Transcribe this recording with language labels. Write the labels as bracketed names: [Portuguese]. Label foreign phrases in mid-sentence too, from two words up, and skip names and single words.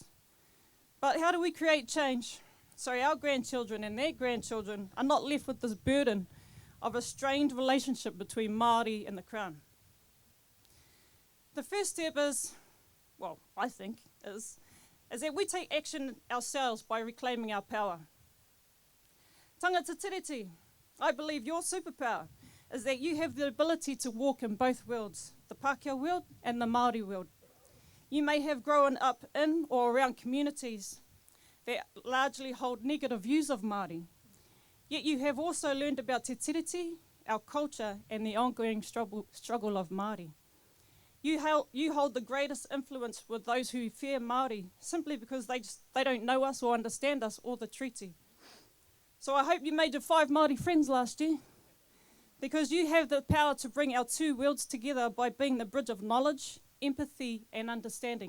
[English] But how do we create change so our grandchildren and their grandchildren are not left with this burden of a strained relationship between Māori and the Crown? The first step is, well, I think, is that we take action ourselves by reclaiming our power. [Māori] Tangata tiriti, [English] I believe your superpower is that you have the ability to walk in both worlds, the Pākehā world and the Māori world. You may have grown up in or around communities that largely hold negative views of Māori, yet you have also learned about te tiriti, our culture, and the ongoing struggle of Māori. You hold the greatest influence with those who fear Māori simply because they don't know us or understand us or the treaty. So I hope you made your 5 Māori friends last year, because you have the power to bring our two worlds together by being the bridge of knowledge, empathy, and understanding.